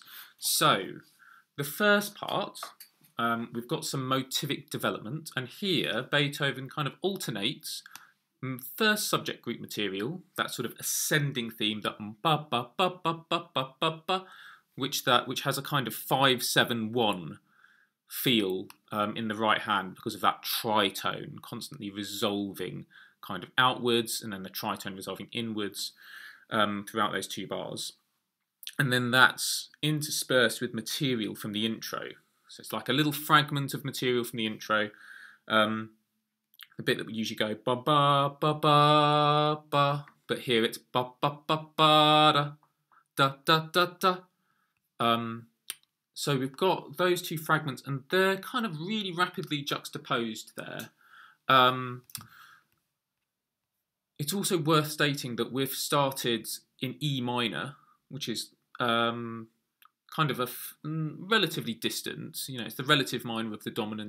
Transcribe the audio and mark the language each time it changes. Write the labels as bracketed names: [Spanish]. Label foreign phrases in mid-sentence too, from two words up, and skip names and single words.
[English] So the first part, we've got some motivic development, and here Beethoven kind of alternates first subject group material, that sort of ascending theme, that ba ba ba ba ba ba ba ba, which has a kind of 5-7-1 feel in the right hand because of that tritone constantly resolving kind of outwards, and then the tritone resolving inwards throughout those two bars. And then that's interspersed with material from the intro. So it's like a little fragment of material from the intro. The bit that we usually go ba ba ba ba ba, but here it's ba ba ba ba da da da da da. So we've got those two fragments, and they're kind of really rapidly juxtaposed there. It's also worth stating that we've started in E minor, which is kind of a relatively distant, it's the relative minor of the dominant.